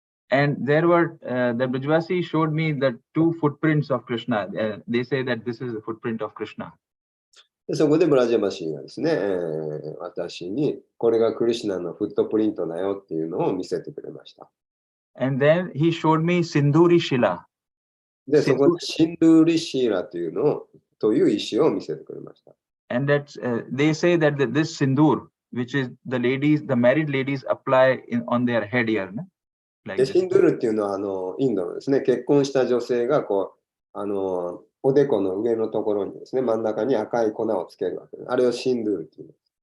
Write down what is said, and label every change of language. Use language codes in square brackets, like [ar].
[en] And there were the Brajvasi showed me the two footprints of Krishna. They say that this is the footprint of Krishna. [ja] でそこでブラジャバシーがですね、私にこれがクリシュナのフットプリントだよっていうのを見せてくれました。 [en] And then he showed me Sindhuri Shila. [ja] で、そこでシンドゥリシーラという石を見せてくれました。 [en] And that they say that this Sindur, which is the married ladies apply on their head here. [ja] Like シンドゥルっていうのはインドのですね、結婚した女性がこうおでこの上のところにですね、真ん中に赤い粉をつけるわけです。あれをシンドゥルっていう。